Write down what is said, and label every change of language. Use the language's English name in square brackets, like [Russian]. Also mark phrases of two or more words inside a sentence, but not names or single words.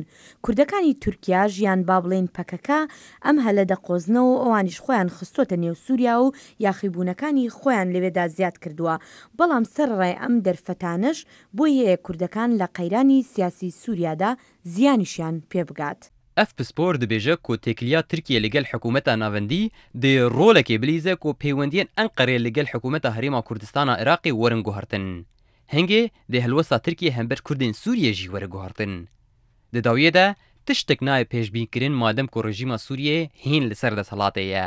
[Central Kurdish] کوردەکانی تورکیا ژیان با بڵێن پەکەکە ئەم هەلە دەقۆزنەوە ئەوانیش خۆیان خستۆتە نێو سووریا و یاخیبوونەکانی خۆیان لەوێدا زیاد کردووە. بەڵام سەرڕای ئەم دەرفەتانش بۆی هەیە کوردەکان لە قەیرانی سیاسی سووریادا زیانیشیان پێ بگات. [Kurdish] اف پسپور دبیجه کو تکلیا ترکیه لگل حکومت ناوندی دی رولکی بلیزه کو پیوندین انقره لگل حکومت هریما کردستان عراقی ورنگو هرتن. هنگه ده هلوسا ترکیه هم بر کردین سوریه جی ورگو هرتن. ده داویه ده تشتک نای پیش بین کرن مادم که رژیم سوریه هین لسر ده سلاته یه.